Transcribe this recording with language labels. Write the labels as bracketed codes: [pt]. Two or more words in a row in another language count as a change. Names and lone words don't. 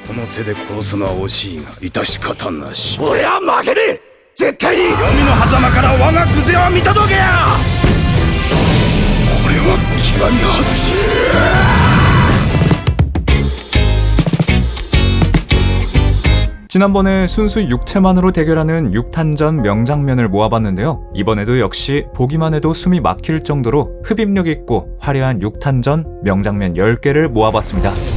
[ja] の手で殺すのは惜しいが致し方なし。俺は負けねえ。絶対に黄泉の狭間から我がクゼは見届けや。これは極み外し。 [ko] 지난번에 순수 육체만으로 대결하는 6탄전 명장면을 모아봤는데요. 이번에도 역시 보기만 해도 숨이 막힐 정도로 흡입력 있고 화려한 6탄전 명장면 10개를 모아봤습니다.